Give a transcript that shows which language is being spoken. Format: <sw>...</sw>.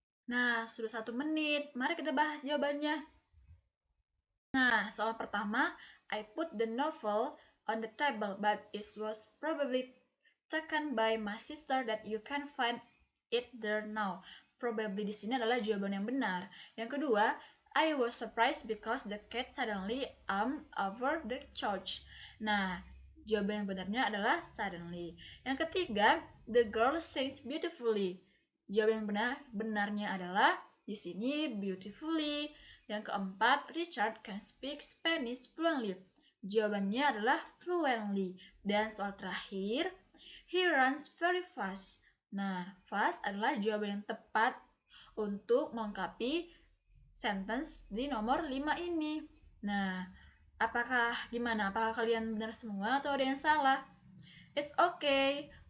<id>Nah, sudah 1 menit. Mari kita bahas jawabannya. Nah, soal pertama,</id> <en>I put the novel on the table, but it was probably taken by my sister that you can find it there now.</en> <id>Probably di sini adalah jawaban yang benar. Yang kedua,</id> <en>I was surprised because the cat suddenly over the couch.</en> <id>Nah, jawaban yang benarnya adalah suddenly. Yang ketiga,</id> <en>the girl sings beautifully.</en> <id>Jawaban yang benarnya adalah di sini beautifully. Yang keempat,</id> <en>Richard can speak Spanish fluently.</en> <id>Jawabannya adalah fluently. Dan soal terakhir,</id> <en>he runs very fast.</en> <id>Nah, fast adalah jawaban yang tepat untuk melengkapi sentence di nomor 5 ini. Nah, gimana? Apakah kalian benar semua atau ada yang salah?</id> <en>It's okay.</en>